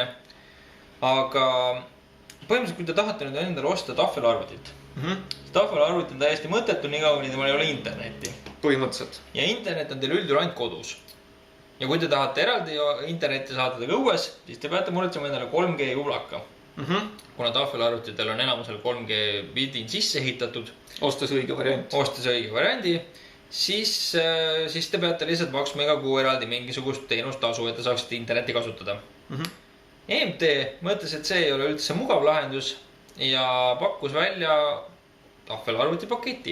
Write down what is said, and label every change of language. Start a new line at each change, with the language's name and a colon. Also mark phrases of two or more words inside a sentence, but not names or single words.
Estonian: Aga põhimõtteliselt, kui te tahate nüüd endale osta tahvelarvutit, tahvelarvutit on täiesti mõttetu, nii kaua nii temal ei ole internetti. Põhimõtteliselt. Ja internet on teil üldjuhul ainult kodus. Ja kui te tahate eraldi internetti saada õues, siis te peate muretsema endale 3G jublaka. Kuna tahvelarvutitel on enamusel 3G built-in sisse ehitatud. Ostes õige variandi, siis te peate lihtsalt maksma iga kuu eraldi mingisugust teenustasu, et te saaksite internetti kasutada. EMT mõtles, et see ei ole üldse mugav lahendus ja pakkus välja tahvelarvutipaketi.